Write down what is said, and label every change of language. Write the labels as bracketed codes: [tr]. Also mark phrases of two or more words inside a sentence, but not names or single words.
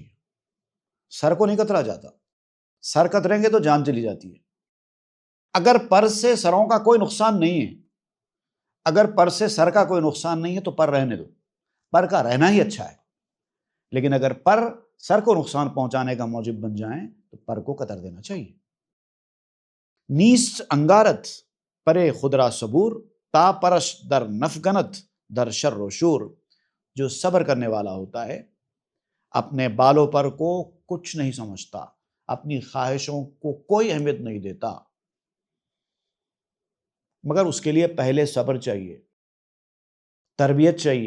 [ur] سر کو نہیں قطرا جاتا، سر قطریں گے تو جان چلی جاتی ہے۔ اگر پر سے سروں کا کوئی نقصان نہیں ہے، اگر پر سے سر کا کوئی نقصان نہیں ہے تو پر رہنے دو، پر کا رہنا ہی اچھا ہے۔ لیکن اگر پر سر کو نقصان پہنچانے کا موجب بن جائیں تو پر کو قطر دینا چاہیے۔ [fa] نیست انگارت پرے خدرا صبور، تا پرش در نفگنت در شر و شور۔ [ur] جو صبر کرنے والا ہوتا ہے اپنے بالوں پر کو کچھ نہیں سمجھتا، اپنی خواہشوں کو کوئی اہمیت نہیں دیتا، مگر اس کے لیے پہلے صبر چاہیے، تربیت چاہیے۔